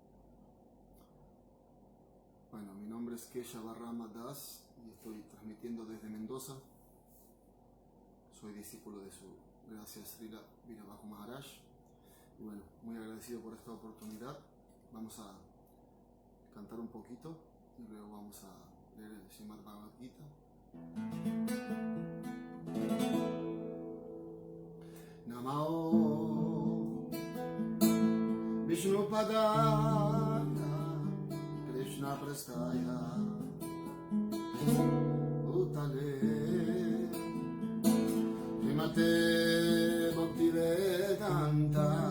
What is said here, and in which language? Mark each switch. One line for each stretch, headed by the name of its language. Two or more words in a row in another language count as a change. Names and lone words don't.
Spanish: Bueno, mi nombre es Keshav Rama Das y estoy transmitiendo desde Mendoza. Soy discípulo de su gracia Srila Virabhaja Maharaj. Y bueno, muy agradecido por esta oportunidad. Vamos a cantar un poquito y luego vamos a leer el Srimad Bhagavad Gita.
Sanskrit: Namao Vishnupadaya Krishna Prastaya Utale Srimate Bhaktivedanta